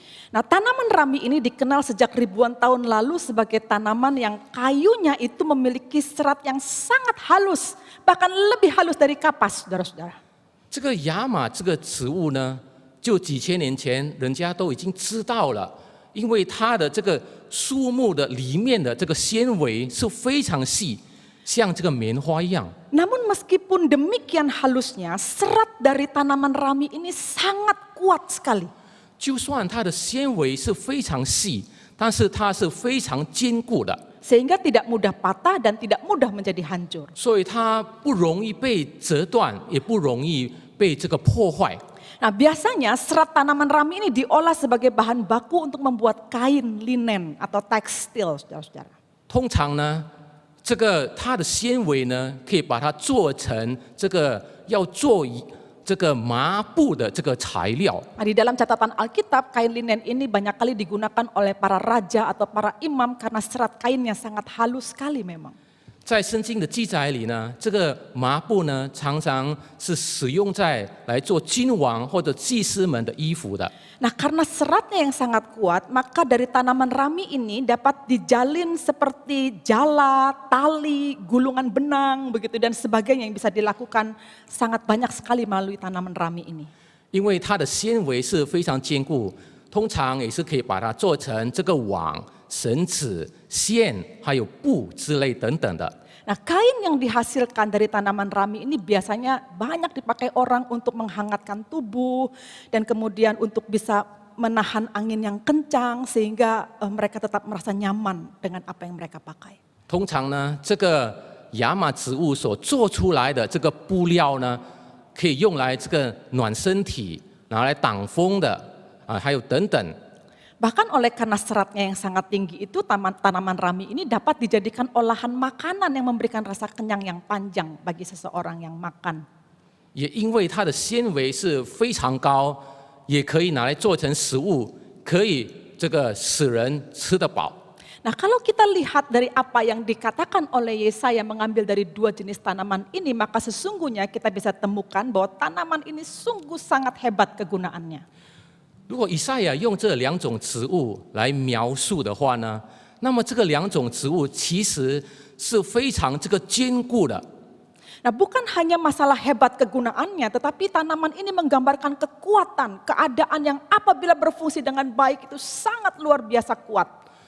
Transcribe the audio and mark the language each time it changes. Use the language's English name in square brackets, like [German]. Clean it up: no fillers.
[Indonesian] Nah, tanaman rami ini dikenal sejak ribuan tahun lalu sebagai tanaman yang kayunya itu memiliki serat yang sangat halus, bahkan lebih halus dari kapas, saudara-saudara. [Chinese] 这个亚麻这个植物呢，就几千年前人家都已经知道了，因为它的这个树木的里面的这个纤维是非常细，像这个棉花一样。 [Indonesian] Namun meskipun demikian halusnya, serat dari tanaman rami ini sangat kuat sekali. [Chinese] 就算它的纤维是非常细，但是它是非常坚固的， [Indonesian] Sehingga tidak mudah patah dan tidak mudah menjadi hancur. [Chinese] 所以它不容易被折断，也不容易被这个破坏。 [Indonesian] Nah, biasanya serat tanaman rami ini diolah sebagai bahan baku untuk membuat kain linen atau tekstil, saudara-saudara. [Chinese] 通常呢，它的纤维呢，可以把它做成要做这个麻布的这个材料。 [Indonesian] Nah, di dalam catatan Alkitab, kain linen ini banyak kali digunakan oleh para raja atau para imam karena serat kainnya sangat halus sekali memang. [Chinese] 在圣经的记载里呢，这个麻布呢，常常是使用来做君王或者祭司们的衣服的。 [Indonesian] Nah, karena seratnya yang sangat kuat, maka dari tanaman rami ini dapat dijalin seperti jala, tali, gulungan benang, begitu dan sebagainya yang bisa dilakukan sangat banyak sekali melalui tanaman rami ini. [Chinese] 因为它的纤维是非常坚固，通常也是可以把它做成这个网、绳子、线，还有布之类等等的。 [Indonesian] Nah, kain yang dihasilkan dari tanaman rami ini biasanya banyak dipakai orang untuk menghangatkan tubuh dan kemudian untuk bisa menahan angin yang kencang sehingga mereka tetap merasa nyaman dengan apa yang mereka pakai. [Chinese] 通常呢，这个亚麻植物所做出来的这个布料呢，可以用来这个暖身体，拿来挡风的还有等等。 [Indonesian] Bahkan oleh karena seratnya yang sangat tinggi itu tanaman rami ini dapat dijadikan olahan makanan yang memberikan rasa kenyang yang panjang bagi seseorang yang makan. [Chinese] 也因为它的纤维是非常高，也可以拿来做成食物，可以使人吃得饱。 [Indonesian] Nah, kalau kita lihat dari apa yang dikatakan oleh Yesaya mengambil dari dua jenis tanaman ini, maka sesungguhnya kita bisa temukan bahwa tanaman ini sungguh sangat hebat kegunaannya. [Chinese] 如果以赛亚用这两种植物来描述的话呢，那么这个两种植物其实是非常坚固的。 [Indonesian] Nah, bukan hanya masalah hebat kegunaannya, tetapi tanaman ini menggambarkan kekuatan, keadaan yang apabila berfungsi dengan baik itu sangat luar biasa kuat.